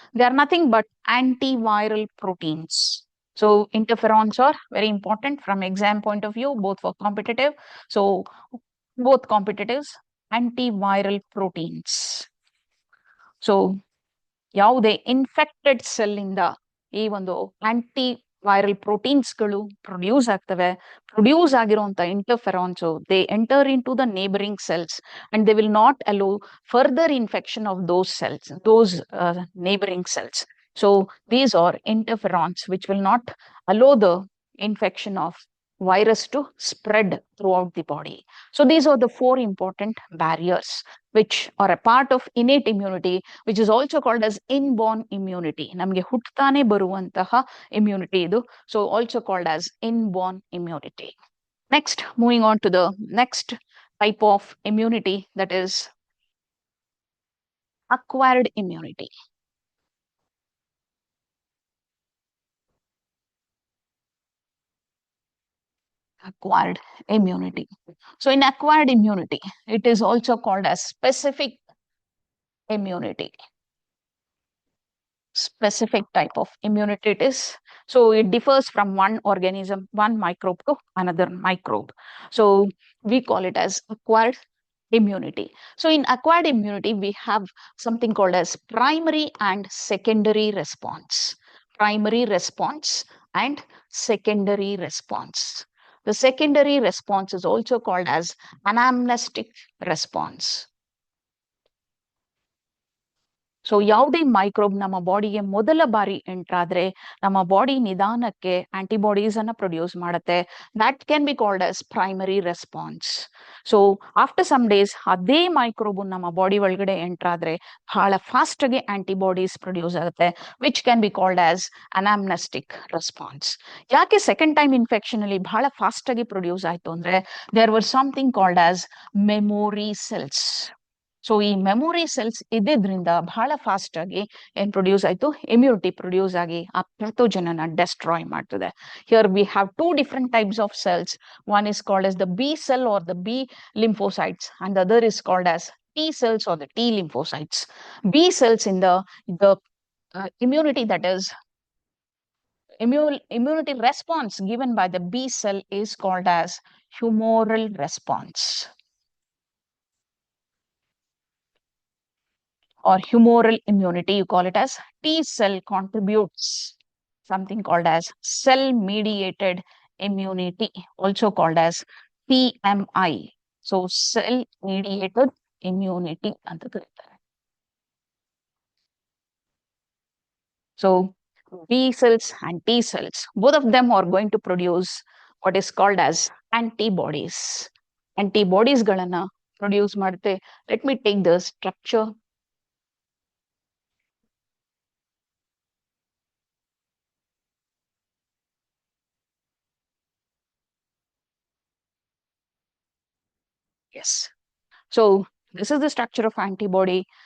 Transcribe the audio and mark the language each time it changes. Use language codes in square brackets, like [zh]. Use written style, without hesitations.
[en] They are nothing but antiviral proteins. So interferons are very important from exam point of view, both for competitive. So both competitives, antiviral proteins. [kn] So ಯಾವುದೇ infected cell ಇಂದ ಈ ಒಂದು anti viral ಪ್ರೋಟೀನ್ಸ್ಗಳು produce ಆಗ್ತವೆ. Produce ಆಗಿರುವಂತ [en] Interferons they enter into the neighbouring cells and they will not allow further infection of those cells, those neighbouring cells. So these are interferons which will not allow the infection of virus to spread throughout the body. So these are the 4 important barriers which are a part of innate immunity, which is also called as inborn immunity. [kn] ನಮಗೆ ಹುಟ್ಟುತ್ತಾನೆ ಬರುವಂತಹ immunity ಇದು. [en] So also called as inborn immunity. Next, moving on to the next type of immunity, that is acquired immunity. Acquired immunity. So in acquired immunity, it is also called as specific immunity. Specific type of immunity it is. So it differs from one organism, one microbe to another microbe. So we call it as acquired immunity. So in acquired immunity, we have something called as primary and secondary response. Primary response and secondary response. The secondary response is also called as anamnestic response. [kn] So ಯಾವುದೇ microbe ನಮ್ಮ ಬಾಡಿಗೆ ಮೊದಲ ಬಾರಿ enter ಆದ್ರೆ ನಮ್ಮ body ನಿಧಾನಕ್ಕೆ antibodies ಅನ್ನ produce ಮಾಡುತ್ತೆ. [en] That can be called as primary response. [kn] So after some days ಅದೇ ಮೈಕ್ರೋಬ್ ನಮ್ಮ ಬಾಡಿ ಒಳಗಡೆ ಎಂಟರ್ ಆದ್ರೆ ಬಹಳ ಫಾಸ್ಟ್ ಆಗಿ ಆಂಟಿಬಾಡೀಸ್ ಪ್ರೊಡ್ಯೂಸ್ ಆಗುತ್ತೆ, [en] Which can be called as anamnestic response. [kn] ಯಾಕೆ ಸೆಕೆಂಡ್ ಟೈಮ್ ಇನ್ಫೆಕ್ಷನ್ ಅಲ್ಲಿ ಬಹಳ ಫಾಸ್ಟ್ ಆಗಿ ಪ್ರೊಡ್ಯೂಸ್ ಆಯ್ತು ಅಂದ್ರೆ [en] There were something called as memory cells. [kn] So ಈ ಮೆಮೊರಿ ಸೆಲ್ಸ್ ಇದ್ದಿದ್ರಿಂದ ಬಹಳ ಫಾಸ್ಟ್ ಆಗಿ ಏನ್ ಪ್ರೊಡ್ಯೂಸ್ ಆಯ್ತು, ಇಮ್ಯುನಿಟಿ ಪ್ರೊಡ್ಯೂಸ್ ಆಗಿ ಆ ಪ್ಯಾಥೋಜನ್ ಅನ್ನ ಡೆಸ್ಟ್ರಾಯ್ ಮಾಡ್ತದೆ. [en] Here we have two different types of cells. One is called as the B cell or the B lymphocytes, and the other is called as T cells or the T lymphocytes. B cells in the immunity, that is immunity response given by the B cell is called as humoral response or humoral immunity. You call it as T cell contributes something called as cell mediated immunity, also called as TMI. So cell mediated immunity [kn] ಅಂತ ಕರೀತಾರೆ. [en] So B cells and T cells, both of them are going to produce what is called as antibodies. [kn] Antibodies ಗಳನ್ನ produce ಮಾಡುತ್ತೆ. [en] Let me take the structure. Yes. So this is the structure of antibody.